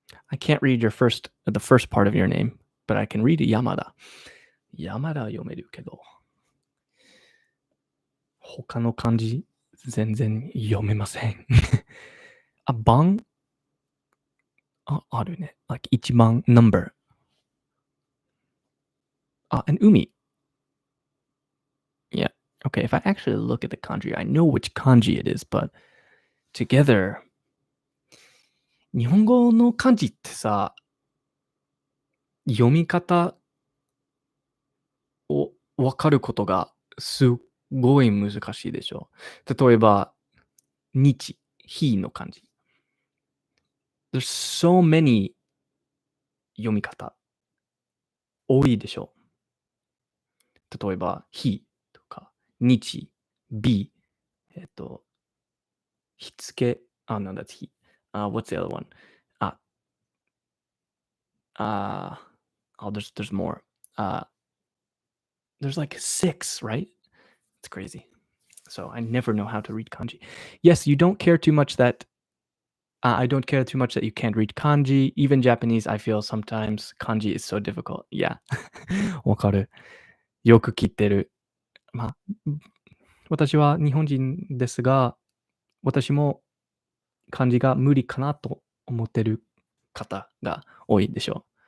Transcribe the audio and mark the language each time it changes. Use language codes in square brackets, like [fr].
[en] I can't read the first part of your name, but I can read Yamada. [ja] Yamada 読めるけど、他の漢字全然読めません。あ、番あるね。 [en] like 一番 number. And umi. Yeah. Okay, if I actually look at the kanji, I know which kanji it is, but together [ja] 日本語の漢字ってさ、読み方を分かることがすっごい難しいでしょ。例えば、日、日の漢字。 [en] There's so many 読み方。 [ja] 多いでしょ。例えば、日とか、日、日、日付、 [en] no, that's [ja] 日。 [en] What's the other one? あ、there's more. There's like 6, right? It's crazy. So I never know how to read kanji. Yes, you don't care too much that I don't care too much that you can't read kanji. Even Japanese, I feel sometimes kanji is so difficult. [ja] Yeah. わかる。よく聞いてる。まあ、私は日本人ですが、私も漢字が無理かなと思ってる方が多いでしょう。